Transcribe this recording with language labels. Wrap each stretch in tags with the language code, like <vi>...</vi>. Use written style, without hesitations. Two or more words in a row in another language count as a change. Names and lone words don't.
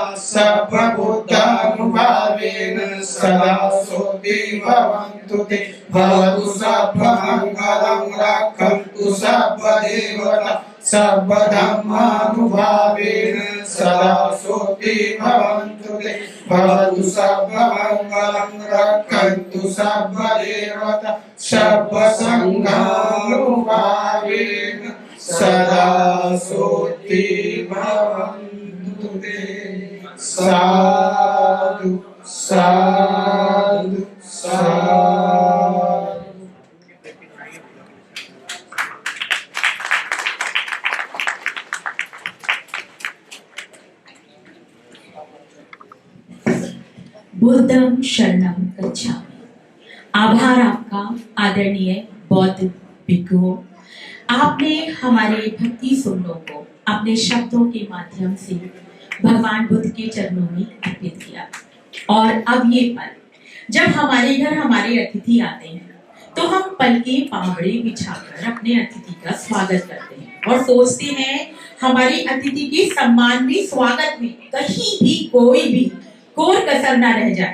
<pi>सर्वभूतानुभावेन सदा सोऽपि भवन्तु ते भवतु सर्वमङ्गलं रक्षन्तु सर्वदेवता सर्वधर्मानुभावेन सदा सोऽपि भवन्तु ते भवतु सर्वमङ्गलं रक्षन्तु सर्वदेवता सर्वसङ्घानुभावेन सदा सोऽपि भवन्तु ते साधु साधु साधु। बुद्धं शरणं गच्छामि।</pi> <hi>आभार आपका आदरणीय बौद्ध भिक्षु। आपने हमारे भक्ति सुननों को अपने शब्दों के माध्यम से भगवान बुद्ध के चरणों में अर्पित किया। और अब ये पल जब हमारे घर हमारे अतिथि आते हैं तो हम पल के पावड़े बिछाकर अपने अतिथि का स्वागत करते हैं और सोचते हैं हमारी अतिथि के सम्मान में स्वागत में कहीं भी कोई भी कोर कसर न रह जाए।</hi>